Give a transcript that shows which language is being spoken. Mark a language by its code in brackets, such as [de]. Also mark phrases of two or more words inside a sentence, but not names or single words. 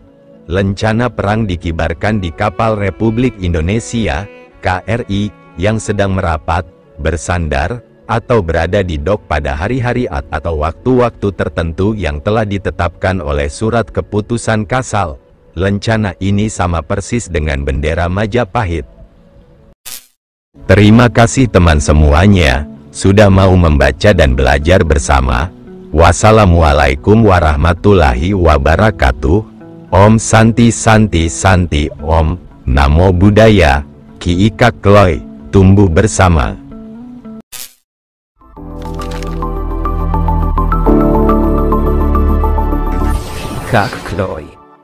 [id] Lencana perang dikibarkan di kapal Republik Indonesia, KRI, yang sedang merapat, bersandar, atau berada di dok pada hari-hari atau waktu-waktu tertentu yang telah ditetapkan oleh Surat Keputusan Kasal. Lencana ini sama persis dengan bendera Majapahit. Terima kasih teman semuanya, sudah mau membaca dan belajar bersama. [ar] والسلام عليكم ورحمة الله وبركاته. [sa] ॐ शान्ति शान्ति शान्ति ॐ, [pi] Namo Buddhaya, [sa] Ki Ika Kloy, [id] tumbuh bersama. Kak Kloy.